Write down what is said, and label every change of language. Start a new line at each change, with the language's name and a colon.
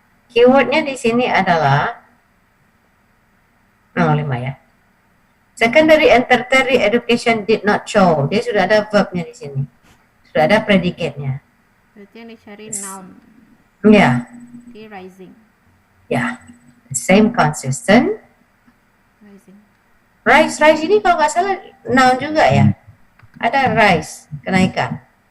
Indonesian: Keywordnya di sini adalah nomor 5 ya.
English: Secondary and tertiary education did not show.
Indonesian: Dia sudah ada verbnya di sini. Sudah ada predicate-nya. Berarti yang dicari noun. Ya.
English: Okay, rising. Ya. Same consistent. Rising.
Indonesian: Rise ini kalau nggak salah noun juga ya. Ada rise, kenaikan.